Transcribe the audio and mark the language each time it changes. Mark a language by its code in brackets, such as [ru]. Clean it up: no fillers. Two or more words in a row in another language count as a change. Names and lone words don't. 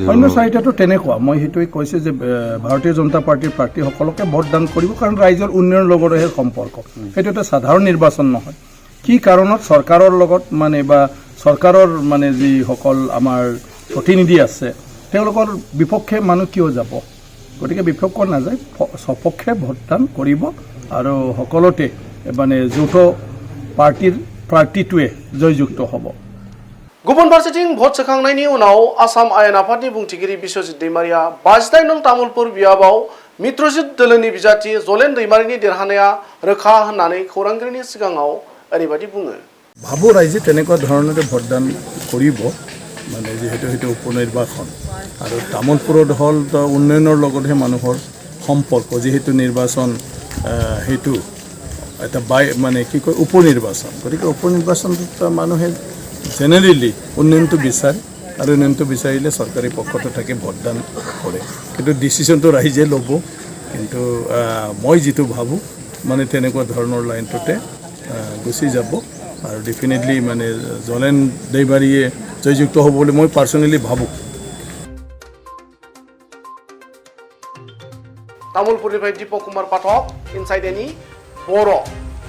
[as] অন্য চাৰিটাটো তেনেকুৱা মই সেইটোৱে কৈছোঁ যে ভাৰতীয় জনতা পাৰ্টীৰ প্ৰাৰ্থীসকলকে ভোটদান কৰিব কাৰণ ৰাইজৰ উন্নয়নৰ লগতহে সম্পৰ্ক সেইটো এটা সাধাৰণ নিৰ্বাচন নহয় কি কাৰণত চৰকাৰৰ লগত মানে বা চৰকাৰৰ মানে যিসকল আমাৰ প্ৰতিনিধি আছে তেওঁলোকৰ বিপক্ষে মানুহ কিয় যাব গতিকে বিপক্ষ নাযায় সপক্ষে ভোটদান কৰিব আৰু সকলোতে মানে যৌথ পাৰ্টিৰ প্ৰাৰ্থীটোৱে জয়যুক্ত হ'ব [brx] गुबुन फारसेथिं भट सोखांनायनि उनाव आसाम आयेन आफादनि बुंथिगिरि बिश्वजित दैमारिया 52 नं तामुलपुर बियाबाव मित्रजित दोलोनि बिजाथि जलेन दैमारिनि देरहानाया रोखा होननानै खौरांगिरिनि सिगाङाव ओरैबादि बुङो [as] ভাবোঁ ৰাইজে তেনেকুৱা ধৰণৰে ভোটদান কৰিব মানে যিহেতু সেইটো উপনিৰ্বাচন আৰু তামোলপুৰত হ'ল উন্নয়নৰ লগতহে মানুহৰ সম্পৰ্ক যিহেতু নিৰ্বাচন সেইটো এটা মানে কি কয় উপনিৰ্বাচন গতিকে উপনিৰ্বাচনটোত মানুহে জেনেৰেলি উন্নয়নটো বিচাৰে আৰু উন্নয়নটো বিচাৰিলে চৰকাৰী পক্ষতো থাকে ভোটদান কৰে কিন্তু ডিচিশ্যনটো ৰাইজে ল'ব কিন্তু মই যিটো ভাবোঁ মানে তেনেকুৱা ধৰণৰ লাইনটোতে গুচি যাব আৰু ডেফিনেটলি মানে জলেন দৈমাৰীয়ে জয়যুক্ত হ'ব বুলি মই পাৰ্চনেলি ভাবোঁ [brx] तामुलपुरनिफ्राय दीपक कुमार पाठक इनसाइडनि बर'